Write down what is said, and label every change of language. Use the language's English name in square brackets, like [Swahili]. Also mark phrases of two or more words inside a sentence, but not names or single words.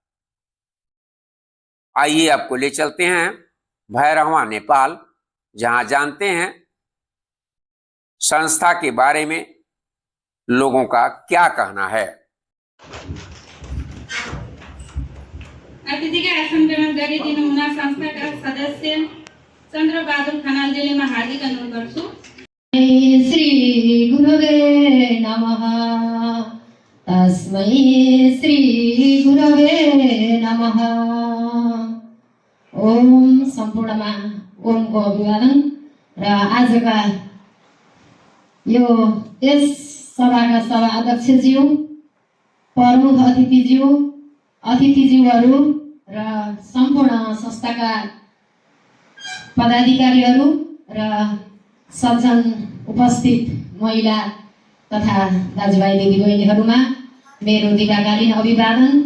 [Hindi] आइए आपको ले चलते हैं भैरहवा, नेपाल, जहां जानते हैं संस्था के बारे में लोगों का क्या कहना है। [Nepali] अतिथि का आसन ग्रहण गरिदिनु हुन संस्थाका सदस्य चन्द्रबहादुर खनालजीले म हार्दिक अनुरोध गर्छु। [Sanskrit] श्री गुरुवे नमः। तस्मै श्री गुरुवे नमः। [Nepali] ओम सम्पूर्णमा ओमको अभिवादन र आजका यो यस सभाका सभा अध्यक्षज्यू, प्रमुख अतिथिज्यूहरू र सम्पूर्ण संस्थाका पदाधिकारीहरू र सज्जन उपस्थित महिला तथा दाजुभाइ दिदीबहिनीहरूमा मेरो दीर्घकालीन अभिवादन।